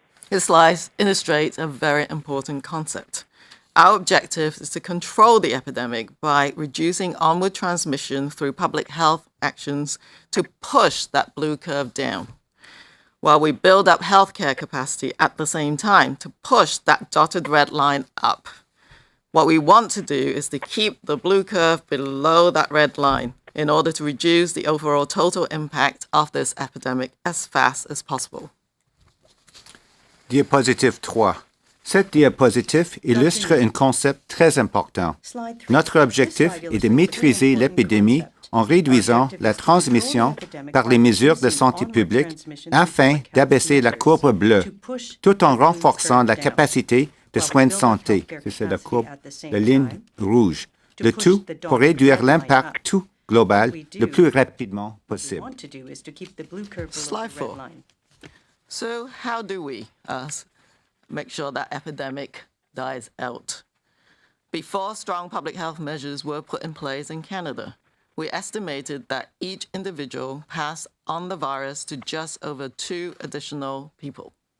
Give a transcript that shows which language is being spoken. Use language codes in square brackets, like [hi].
[en] This slide illustrates a very important concept. Our objective is to control the epidemic by reducing onward transmission through public health actions to push that blue curve down, while we build up healthcare capacity at the same time to push that dotted red line up. What we want to do is to keep the blue curve below that red line in order to reduce the overall total impact of this epidemic as fast as possible. [fr] Diapositive 3. Cette diapositive illustre un concept très important. Notre objectif est de maîtriser l'épidémie en réduisant la transmission par les mesures de santé publique afin d'abaisser la courbe bleue, tout en renforçant la capacité de soins de santé. C'est la courbe, la ligne rouge. Le tout pour réduire l'impact tout global le plus rapidement possible. [en] Slide 4. So how do we make sure that epidemic dies out? Before strong public health measures were put in place in Canada, we estimated that each individual passed on the virus to just over 2 additional people.